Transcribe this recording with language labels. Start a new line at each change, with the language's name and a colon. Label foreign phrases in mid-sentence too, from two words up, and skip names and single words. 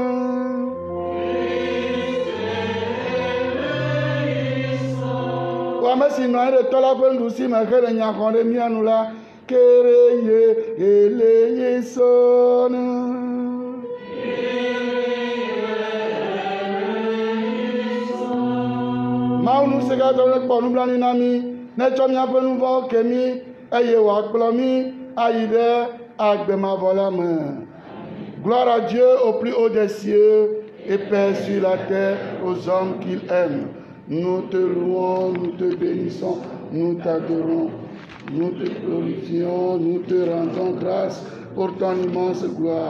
Ewe: Wɔ ame si nɔ anyi ɖe tɔ la ƒe nuɖusi me he le nya xɔm ɖe mia nu la
Greek: Kyrie eleison.
Ewe: Mawu ŋusẽkatɔ ne kpɔ nublanui na mi netsɔ miaƒe nu vɔ̃wo ke mi eye wòakplɔ mi ayi ɖe agbe mavɔ la me.
French: Gloire à Dieu au plus haut des cieux et paix sur la terre aux hommes qu'il aime. Nous te louons, nous te bénissons, nous t'adorons, nous te glorifions, nous te rendons grâce pour ton immense gloire.